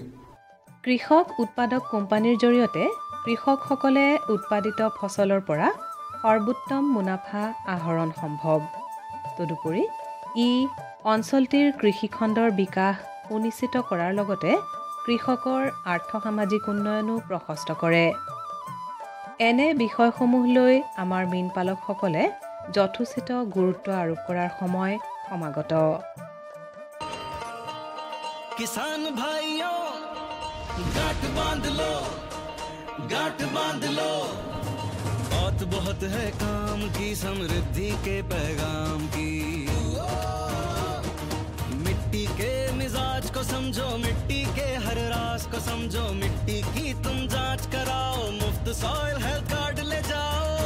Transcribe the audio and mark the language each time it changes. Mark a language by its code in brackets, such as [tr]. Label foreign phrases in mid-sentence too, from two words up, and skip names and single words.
[as] কৃষক উৎপাদক কোম্পানীৰ জৰিয়তে কৃষকসকলে উৎপাদিত ফচলৰ পৰা সৰ্বোত্তম মুনাফা আহৰণ সম্ভৱ তদুপৰি ই অঞ্চলটিৰ কৃষিখণ্ডৰ বিকাশ সুনিশ্চিত কৰাৰ লগতে কৃষকৰ আৰ্থ-সামাজিক উন্নয়নো প্ৰশস্ত কৰে এনে বিষয়সমূহ লৈ আমাৰ মীনপালকসকলে যথোচিত গুৰুত্ব আৰোপ কৰাৰ সময় সমাগত [hi] किसान भाइयों गांठ बांध लो बात बहुत है काम की समृद्धि के पैगाम की मिट्टी के मिजाज को समझो मिट्टी के हर राज को समझो मिट्टी की तुम जांच कराओ मुफ्त सॉइल हेल्थ कार्ड ले जाओ